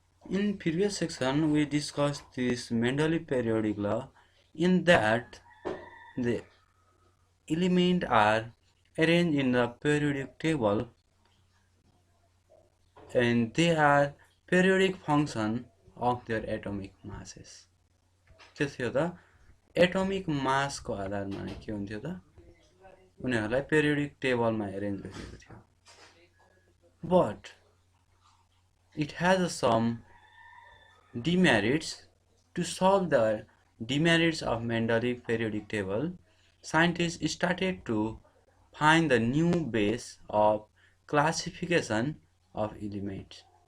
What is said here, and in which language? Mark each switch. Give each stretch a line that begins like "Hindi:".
English: In previous section we discussed this Mendeleev periodic law, in that the elements are arranged in the periodic table and they are periodic function of their atomic masses.
Nepali: के थियो त atomic mass को आधारमा के हुन्थ्यो त उनीहरुलाई periodic table मा अरेन्ज गरिएको थियो.
English: But it has some demerits. To solve the demerits of Mendeleev periodic table, scientists started to find the new base of classification of elements.